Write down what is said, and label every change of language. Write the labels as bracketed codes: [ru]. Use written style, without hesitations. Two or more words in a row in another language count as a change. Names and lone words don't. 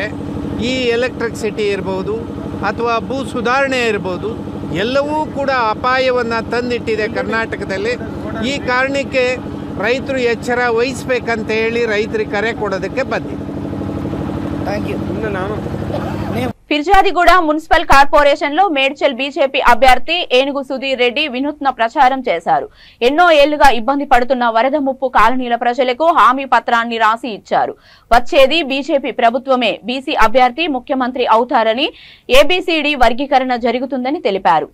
[kn] ಈ ಎಲೆಕ್ಟ್ರಿಸಿಟಿ ಇರ್ಬೋದು ಅಥವಾ ಭೂ ಸುಧಾರಣೆ ಇರ್ಬೋದು, ಎಲ್ಲವೂ ಕೂಡ ಅಪಾಯವನ್ನು ತಂದಿಟ್ಟಿದೆ ಕರ್ನಾಟಕದಲ್ಲಿ. ಈ ಕಾರಣಕ್ಕೆ ರೈತರು ಎಚ್ಚರ ವಹಿಸಬೇಕಂತ ಹೇಳಿ ರೈತರಿಗೆ ಕರೆ ಕೊಡೋದಕ್ಕೆ ಬಂದಿದೆ. [en] Thank you. [te] ఫిర్జాదిగూడ మున్సిపల్ కార్పొరేషన్ లో మేడ్చల్ బీజేపీ అభ్యర్థి ఏనుగు సుధీర్ రెడ్డి వినూత్న ప్రచారం చేశారు. ఎన్నో ఏళ్లుగా ఇబ్బంది పడుతున్న వరద ముప్పు కాలనీల ప్రజలకు హామీ పత్రాన్ని రాసి ఇచ్చారు. వచ్చేది బీజేపీ ప్రభుత్వమే, బీసీ అభ్యర్థి ముఖ్యమంత్రి అవుతారని, ఏబీసీడీ వర్గీకరణ జరుగుతుందని తెలిపారు.